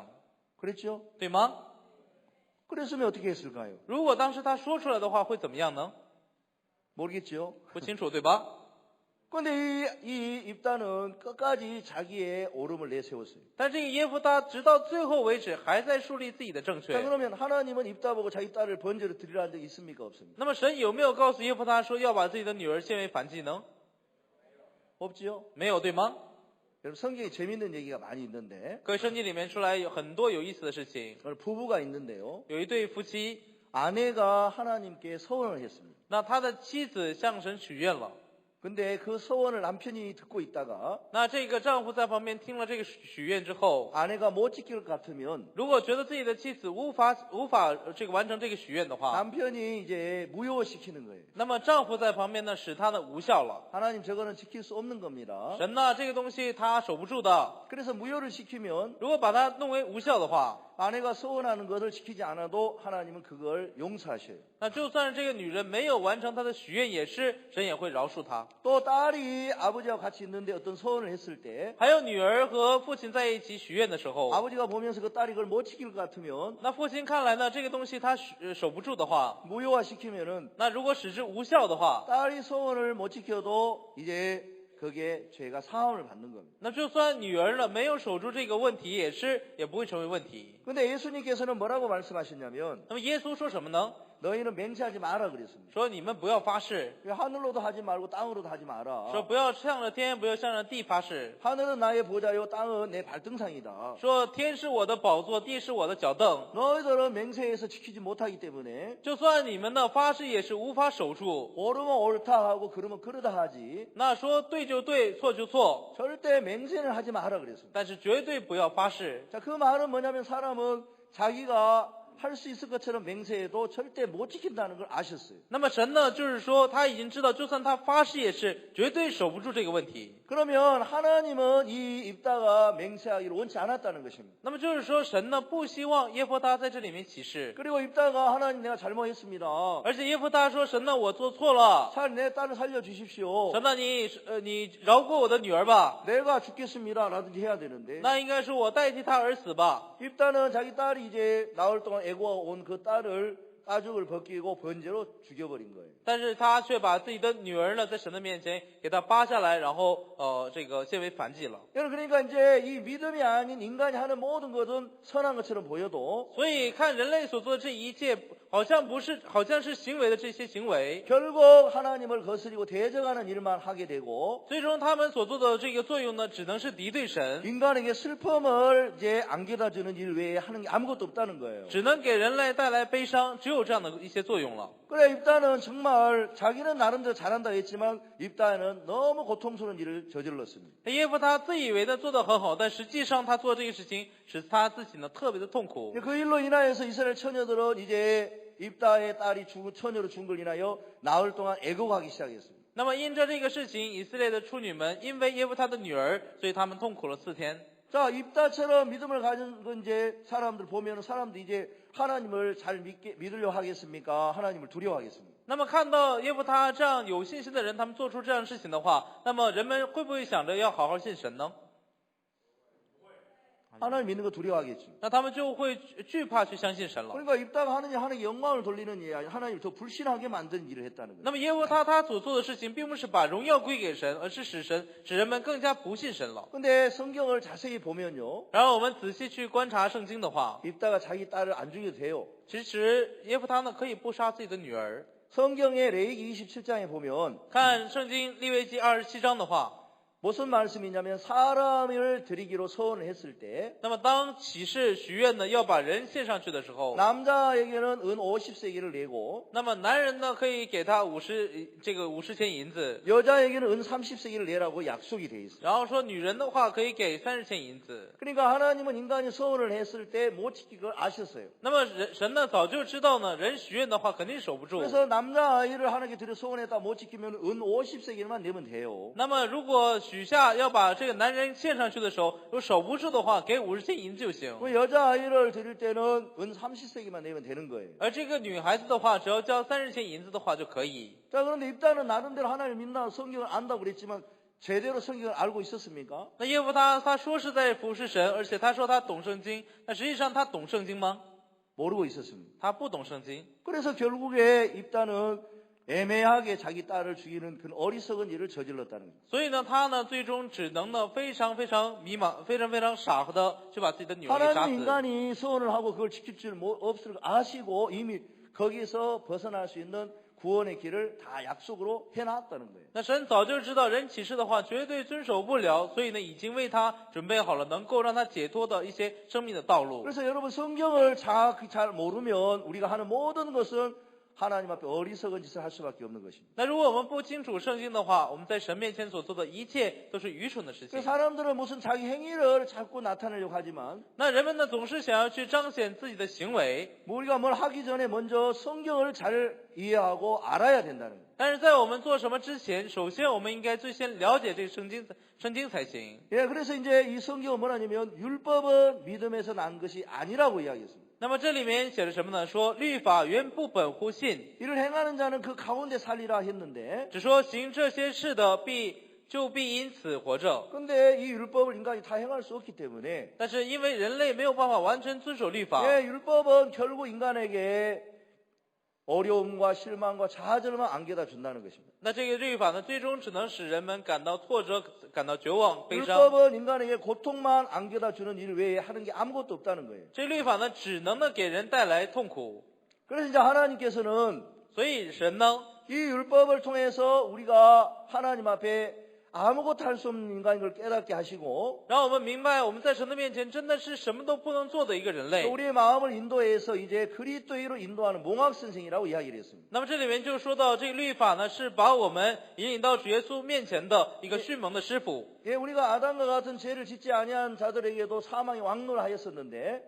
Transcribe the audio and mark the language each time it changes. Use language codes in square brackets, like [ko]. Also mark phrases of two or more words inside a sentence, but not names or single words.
[ko] 그랬죠? [zh] 对吗？ [ko] 그랬으면 어떻게 했을까요? [zh] 如果当时他说出来的话，会怎么样呢？ [ko] 모르겠죠? [zh] 不清楚，对吧？ [ko] 그런데 이 입다는 끝까지 자기의 오름을 내세웠어요. [zh] 但这个耶夫他直到最后为止还在树立自己的正 [ko] 자, [zh] 确。 [ko] 그러면 하나님은 입다 보고 자기 딸을 번제로 드리라는 적 있습니까? 없습니까? [zh] 那么神有没有告诉耶夫他说要把自己的女儿献为燔祭呢？ [ko] 없지요? [zh] 没有，对吗？ [ko] 여러분 성경에 재밌는 얘기가 많이 있는데 [zh] 各位圣经里面出来有很多有意思的事情。 [ko] 오늘 부부가 있는데요. [zh] 有一对夫妻， [ko] 아내가 하나님께 서원을 했습니다. [zh] 那他的妻子向神许愿了。 [ko] 근데 그 서원을 남편이 듣고 있다가 [zh] 那这个丈夫在旁边听了这个许愿之后， [ko] 아내가 못 지킬 것 같으면 [zh] 如果觉得自己的妻子无法这个完成这个许愿的话， [ko] 남편이 이제 무효시키는 거예요. [zh] 那么丈夫在旁边呢，使他呢无效了。 [ko] 하나님 저거는 지킬 수 없는 겁니다. [zh] 神呢，这个东西他守不住的。 [ko] 그래서 무효를 시키면 [zh] 如果把它弄为无效的话， [ko] 아내가 서원하는 것을 지키지 않아도 하나님은 그걸 용서하셔요. [zh] 那就算是这个女人没有完成她的许愿，也是神也会饶恕她。 [ko] 또 딸이 아버지와 같이 있는데 어떤 서원을 했을 때 [zh] 还有女儿和父亲在一起许愿的时候， [ko] 아버지가 보면서 그 딸이 그걸 못 지킬 것 같으면 [zh] 那父亲看来呢，这个东西他守不住的话， [ko] 무효화시키면은 [zh] 那如果使之无效的话， [ko] 딸이 서원을 못 지켜도 이제 그게 죄가 사함을 받는 겁니다. [zh] 那就算女儿呢没有守住这个问题，也不会成为问题。 [ko] 근데 예수님께서는 뭐라고 말씀하셨냐면 [zh] 那么耶稣说什么呢？ [ko] 너희는 맹세하지 마라 그랬습니다. [zh] 说你们不要发誓， [ko] 하늘로도 하지 말고 땅으로도 하지 마라. [zh] 说不要向着天，不要向着地发誓。 [ko] 하늘은 나의 보좌요 땅은 내 발등상이다. [zh] 说天是我的宝座，地是我的脚凳。 [ko] 너희들은 맹세해서 지키지 못하기 때문에 [zh] 就算你们的发誓也是无法守住， [ko] 옳으면 옳다 하고 그러면 그러다 하지 [zh] 那说对就对，错就错， [ko] 절대 맹세는 하지 마라 그랬습니다. [zh] 但是绝对不要发誓。 [ko] 자, 그 말은 뭐냐면 사람은 자기가 할 수 있을 것처럼 맹세해도 절대 못 지킨다는 걸 아셨어요. [zh] 那么神呢，就是说他已经知道，就算他发誓也是绝对守不住这个问题。 [ko] 그러면 하나님은 이 입다가 맹세하기를 원치 않았다는 것입니다. [zh] 那么就是说，神呢不希望耶弗他在这里面起誓， [ko] 그리고 입다가 하나님 내가 잘못했습니다. [zh] 而且耶弗他说神呢我做错了， [ko] 차라리 내 딸을 살려주십시오. [zh] 神呢你饶过我的女儿吧， [ko] 내가 죽겠습니다. 라든지 해야 되는데 [zh] 那应该是我代替她而死吧。 [ko] 입다는 자기 딸이 이제 나흘 동안 애고가 온 그 딸을 가죽을 벗기고 번제로 죽여버린 거예요. [zh] 但是他却把自己的女儿呢，在神的面前给她扒下来，然后这个献为燔祭了。 [ko] 여러분 그러니까 이제 이 믿음이 아닌 인간이 하는 모든 것은 선한 것처럼 보여도 [zh] 所以看人类所做的这一切，好像是行为的这些行为， [ko] 결국 하나님을 거스리고 대적하는 일만 하게 되고 [zh] 最终他们所做的这个作用呢，只能是敌对神， [ko] 인간에게 슬픔을 이제 안겨다 주는 일 외에 하는 게 아무것도 없다는 거예요. [zh] 只能给人类带来悲伤，只有这样的一些作用了。 [ko] 그래 입다는 정말 자기는 나름대로 잘한다 했지만 입다는 너무 고통스러운 일을 저질렀습니다. [zh] 耶夫他自以为的做得很好，但实际上他做这个事情使他自己呢特别的痛苦。 [ko] 그 일로 인하여서 이스라엘 처녀들은 이제 입다의 딸이 처녀로 죽은 걸 인하여 나흘 동안 애곡하기 시작했습니다. [zh] 那么因着这个事情，以色列的处女们因为耶夫他的女儿，所以他们痛苦了4天。 [ko] 자, 입다처럼 믿음을 가진 건 이제 사람들 보면 사람들이 이제 하나님을 잘 믿으려 하겠습니까? 하나님을 두려워하겠습니까? [zh] 那么看到耶夫他这样有信心的人，他们做出这样的事情的话，那么人们会不会想着要好好信神呢？ [ko] 하나님 믿는 거 두려워하겠지. [zh] 那他们就会惧怕去相信神了。 [ko] 그러니까 입다가 하나님의 영광을 돌리는 일, 하나님 더 불신하게 만든 일을 했다는 거예요. [zh] 那么耶和华他所做的事情，并不是把荣耀归给神，而是使人们更加不信神了。 [ko] 근데 성경을 자세히 보면요, [zh] 然后我们仔细去观察圣经的话， [ko] 입다가 자기 딸을 안 죽여도 돼요. [zh] 其实耶夫他呢可以不杀自己的女儿。 [ko] 성경의 레위기 27장에 보면 [zh] 看圣经利未记27章的话， [ko] 무슨 말씀이냐면 사람을 드리기로 서원을 했을 때 [zh] 那么当启示许愿呢要把人献上去的时候， [ko] 남자에게는 은 50세기를 내고 [zh] 那么男人呢可以给他50钱银子， [ko] 여자에게는 은 30세기를 내라고 약속이 돼 있어요. [zh] 然后说女人的话可以给30钱银子。 [ko] 그러니까 하나님은 인간이 서원을 했을 때 못 지킬 걸 아셨어요. [zh] 那么神呢早就知道呢，人许愿的话肯定守不住。 [ko] 그래서 남자아이를 하나님께 드려 서원했다 못 지키면 은 50세기만 내면 돼요. [zh] 那么如果许下要把这个男人献上去的时候，如果守不住的话，给50钱银子就行。 [ko] 그 여자아이를 드릴 때는 은 30세기만 내면 되는 거예요. [zh] 而这个女孩子的话，只要交30钱银子的话就可以。 [ko] 자, 그런데 입다는 나름대로 하나님을 믿나 성경을 안다고 그랬지만 제대로 성경을 알고 있었습니까? [zh] 那耶夫他说是在服侍神，而且他说他懂圣经，那实际上他懂圣经吗？ [ko] 모르고 있었습니다. [zh] 他不懂圣经。 [ko] 그래서 결국에 입다는 애매하게 자기 딸을 죽이는 그런 어리석은 일을 저질렀다는 거예요. [zh] 所以呢，他呢最终只能呢非常迷茫、非常傻的去把自己的女儿给杀 [ko] 하나님 [zh] 死。 [ko] 인간이 서원을 하고 그걸 지킬 줄 없을 걸 아시고 이미 거기서 벗어날 수 있는 구원의 길을 다 약속으로 해놨다는 거예요. [zh] 那神早就知道人启示的话绝对遵守不了，所以呢已经为他准备好了能够让他解脱的一些生命的道路。 [ko] 그래서 여러분 성경을 정확히 잘 모르면 우리가 하는 모든 것은 하나님 앞에 어리석은 짓을 할 수밖에 없는 것입니다. [zh] 那如果我们不清楚圣经的话，我们在神面前所做的一切都是愚蠢的事 [ko] 그 [zh] 情。 [ko] 사람들은 무슨 자기 행위를 자꾸 나타내려고 하지만 [zh] 那人们呢总是想要去彰显自己的行为， [ko] 우리가 뭘 하기 전에 먼저 성경을 잘 이해하고 알아야 된다는 거예요. [zh] 但是在我们做什么之前，首先我们应该最先了解这个圣经才行。 [ko] 예, 그래서 이제 이 성경은 뭐냐면 율법은 믿음에서 난 것이 아니라고 이야기했습니다. [zh] 那么这里面写的什么呢？说律法原不本乎信， [ko] 이를 행하는 자는 그 가운데 살리라 했는데 [zh] 只说行这些事的必因此活着。 [ko] 근데 이 율법을 인간이 다 행할 수 없기 때문에 [zh] 但是因为人类没有办法完全遵守律法， [ko] 예, 율법은 결국 인간에게 어려움과 실망과 좌절만 안겨다 준다는 것입니다. [zh] 那这个律法呢，最终只能使人们感到挫折、感到绝望、悲伤。 [ko] 율법은 인간에게 고통만 안겨다 주는 일 외에 하는 게 아무것도 없다는 거예요. [zh] 这律法呢，只能呢给人带来痛苦。 [ko] 그래서 이제 하나님께서는 [zh] 所以神呢， [ko] 이 율법을 통해서 우리가 하나님 앞에 아무것도 할 수 없는 인간인 걸 깨닫게 하시고 [zh] 让我们明白我们在神的面前真的是什么都不能做的一个人类。 [ko] 또 우리의 마음을 인도해서 이제 그리스도로 인도하는 몽학 선생이라고 이야기를 했습니다. [zh] 那么这里面就说到这个律法呢，是把我们引领到主耶稣面前的一个训蒙的师傅。 [ko] 예, 우리가 아담과 같은 죄를 짓지 아니한 자들에게도 사망이 왕노하였었는데